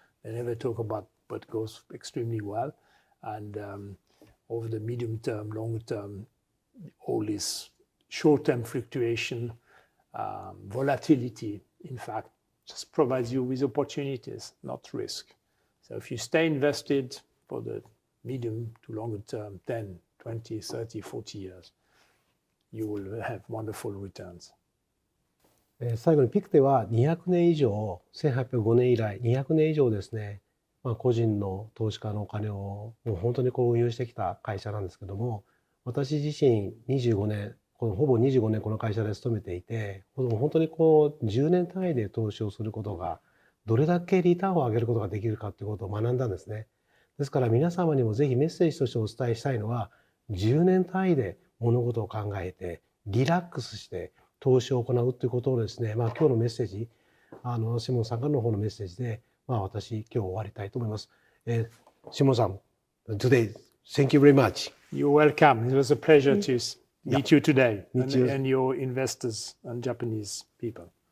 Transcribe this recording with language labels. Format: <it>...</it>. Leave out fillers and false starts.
<en>They never talk about what goes extremely well. And over the medium term, longer term, all this short-term fluctuation, volatility, in fact, just provides you with opportunities, not risk. So if you stay invested for the medium to longer term, 10, 20, 30, 40 years, you will have wonderful returns.</en> <ja>最後にピクテは200年以上、1805年以来200年以上ですね、個人の投資家のお金をもう本当に運用してきた会社なんですけども、私自身25年、ほぼ25年この会社で勤めていて、本当に10年単位で投資をすることがどれだけリターンを上げることができるかということを学んだんですね。ですから皆様にもぜひメッセージとしてお伝えしたいのは、10年単位で物事を考えてリラックスして投資を行うということをですね、今日のメッセージ、シモンさんからの方のメッセージで、私今日終わりたいと思います。</ja> <en>シモンさん、today, thank you very much. You're welcome. It was a pleasure to meet you today and your investors and Japanese people.</en>